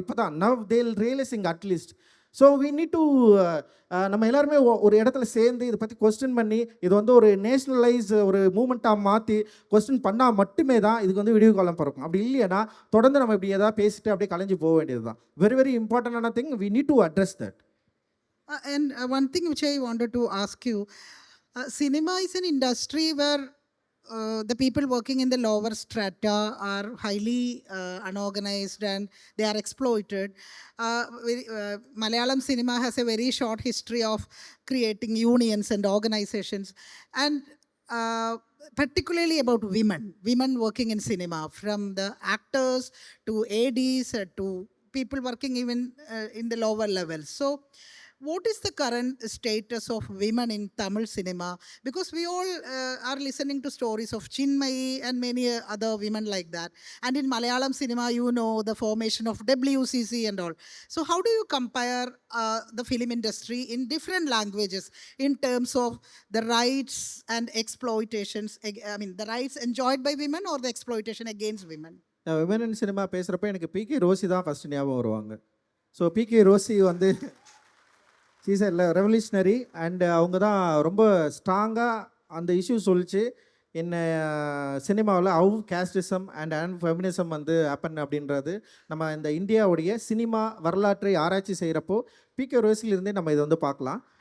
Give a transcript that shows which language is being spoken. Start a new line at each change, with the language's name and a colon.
Tamil: இப்போ தான்
English: Now they'll realising at least. So we need to
Tamil: நம்ம எல்லாருமே ஒரு இடத்துல சேர்ந்து இதை பற்றி கொஸ்டின் பண்ணி இது வந்து ஒரு நேஷ்னலைஸ் ஒரு மூமெண்ட்டாக மாற்றி கொஸ்டின் பண்ணால் மட்டுமே தான் இதுக்கு வந்து விடிவு காலம் பிறக்கும். அப்படி இல்லைன்னா தொடர்ந்து நம்ம இப்படி எதாவது பேசிட்டு அப்படியே கலைஞ்சு போக வேண்டியது தான்.
English: Very very இம்பார்ட்டண்டான thing, we need to address that. And one thing which I wanted to ask you, Cinema is an industry where the people working in the lower strata are highly unorganized and they are exploited. Malayalam cinema has a very short history of creating unions and organizations, and particularly about women working in cinema, from the actors to ADs to people working even in the lower levels. So what is the current status of women in Tamil cinema? Because we all are listening to stories of Chinmayi and many other women like that. And in Malayalam cinema, you know the formation of WCC and all. So, how do you compare the film industry in different languages in terms of the rights and exploitations? I mean, the rights enjoyed by women or the exploitation against women?
Tamil: Women in cinema பேசுகிறப்ப எனக்கு PK Rousey தான் first ஞாபகம் வருவாங்க. So PK Rousey வந்து cheese இல்லை revolutionary and அவங்க தான் ரொம்ப ஸ்ட்ராங்காக அந்த இஷ்யூ சொல்லிச்சு. என்ன சினிமாவில்
English: how casteism and feminism
Tamil: வந்து ஹேப்பன் அப்படின்றது நம்ம இந்த இந்தியாவுடைய சினிமா வரலாற்றை ஆராய்ச்சி செய்கிறப்போ பிகே ரோசிலிருந்தே நம்ம இதை வந்து பார்க்கலாம்.